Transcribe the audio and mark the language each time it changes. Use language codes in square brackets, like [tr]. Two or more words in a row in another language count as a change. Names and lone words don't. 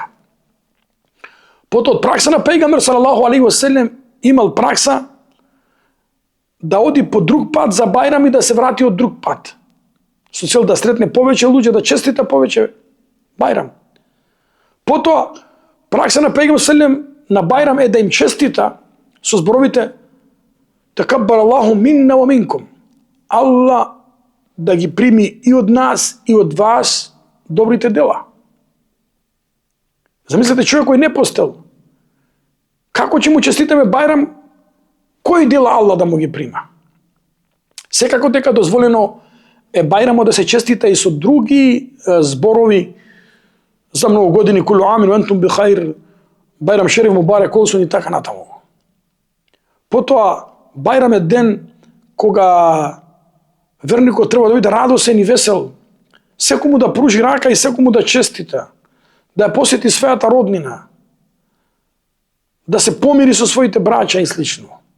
[mk] Потоа од пракса на пејгамбер [ar] صلى الله عليه وسلم [mk] имал пракса да оди по друг пат за Бајрам и да се врати од друг пат. Со цел да сретне повеќе луѓе, да честита повеќе Бајрам. Потоа пракса на пејгамбер саллем на Бајрам е да им честита со зборовите [ar] تقبل الله منا ومنكم. [mk] Аллах да ги прими и од нас и од вас добрите дела. Замислете човек кој не постел. Како ќе му честитаме Бајрам, кои дела Аллах да му ги прима? Секако дека дозволено е Бајрамот да се честита и со други зборови за многу години, [ar] كل عام وأنتم بخير, [tr] Bayram şerif mübarek olsun [mk] и така натаму. Потоа Бајрам е ден кога верникот треба да биде радосен и весел, секому да пружи рака и секому да честита, да ја посети својата роднина, да се помири со своите браќа и слично.